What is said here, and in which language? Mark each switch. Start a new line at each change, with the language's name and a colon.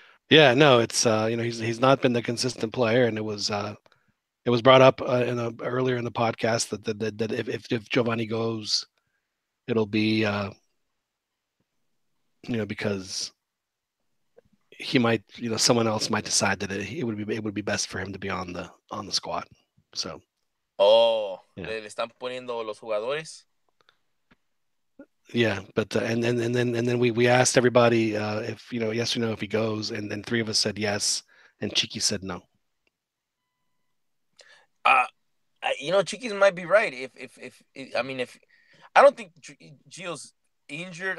English: Yeah, no, it's he's not been the consistent player, and it was brought up earlier in the podcast that if Giovanni goes, it'll be because he might someone else might decide that it would be best for him to be on the squad. So.
Spanish: Le están poniendo los jugadores.
English: Yeah, but and then we asked everybody if yes or no if he goes, and then 3 of us said yes, and Chiqui said no. Chiquis might be right. If I don't think Gio's injured.